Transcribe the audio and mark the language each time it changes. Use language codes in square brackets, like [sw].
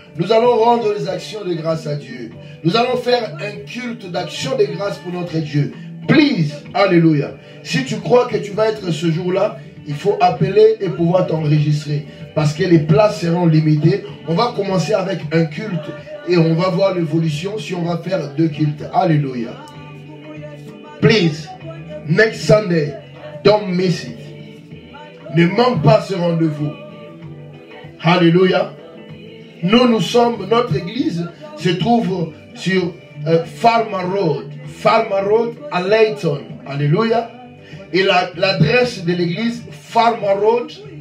[fr] Nous allons rendre les actions de grâce à Dieu. Nous allons faire un culte d'action de grâce pour notre Dieu. Please, alléluia. Si tu crois que tu vas être ce jour-là, il faut appeler et pouvoir t'enregistrer. Parce que les places seront limitées. On va commencer avec un culte et on va voir l'évolution si on va faire 2 cultes. Alléluia. [en] Please, next Sunday, don't miss it. [fr] Ne manque pas ce rendez-vous. Alléluia. Nous sommes, notre église se trouve sur Farmer Road. Farmer Road à Layton. Alléluia. Et l'adresse de l'église, Farmer Road.